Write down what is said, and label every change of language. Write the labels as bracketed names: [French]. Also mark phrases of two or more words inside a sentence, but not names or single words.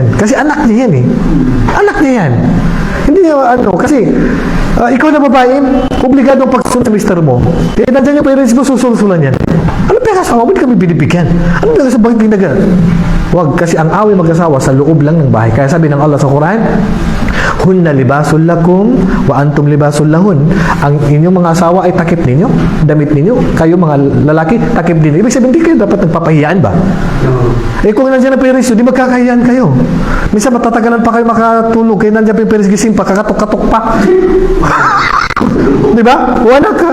[Filipino] Kasi anak niya yan eh. Anak niya yan. Hindi niya, kasi, ikaw na babae, obligado ang pagsusunod sa mister mo. Eh, nandiyan yung parents mo, susulsulan yan. Ano pa yung asawa mo? Hindi kami binibigyan. Ano ba sa bagay na Huwag, kasi ang away mag-asawa sa loob lang ng bahay. Kaya sabi ng Allah sa Quran, [Arabic] هن لباس لكم وأنتم لباس لهن. [Filipino] Ang inyong mga asawa ay takip ninyo, damit ninyo. Kayo mga lalaki, takip din. Ibig sabihin, hindi kayo dapat nagpapahiyaan ba? Eh kung nandiyan ang parents, di magkakahiyaan kayo. Minsan matatagalan pa kayo makatulog. Kaya nandiyan pa yung parents gising pa, kakatok-katok pa. Di ba? Wala ka.